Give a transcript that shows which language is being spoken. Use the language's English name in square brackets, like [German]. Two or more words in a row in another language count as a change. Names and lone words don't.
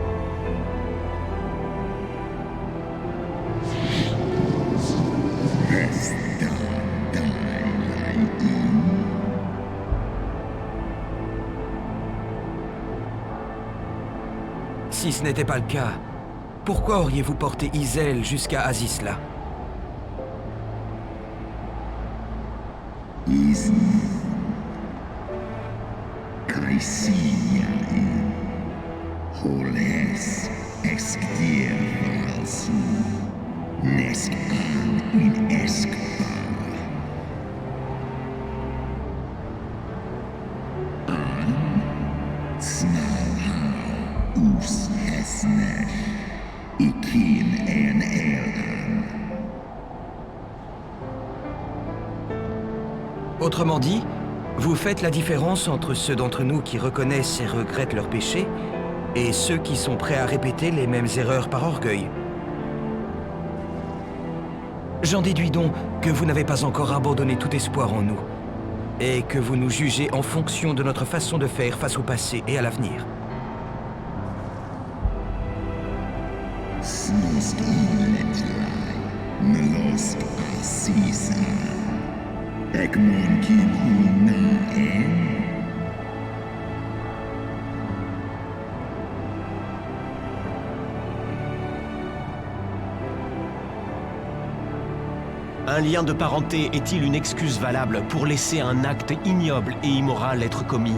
[French] Si ce n'était pas le cas, pourquoi auriez-vous porté Isel jusqu'à Azisla? Holes exkdir valsu. Nesk an in eskbar. An snalha us hesnesh. Ikin en elan. Autrement dit, vous faites la différence entre ceux d'entre nous qui reconnaissent et regrettent leurs péchés et ceux qui sont prêts à répéter les mêmes erreurs par orgueil. J'en déduis donc que vous n'avez pas encore abandonné tout espoir en nous, et que vous nous jugez en fonction de notre façon de faire face au passé et à l'avenir. Snosk iletlai, melosk asisa. Ekmon kin una en. Un lien de parenté est-il une excuse valable pour laisser un acte ignoble et immoral être commis?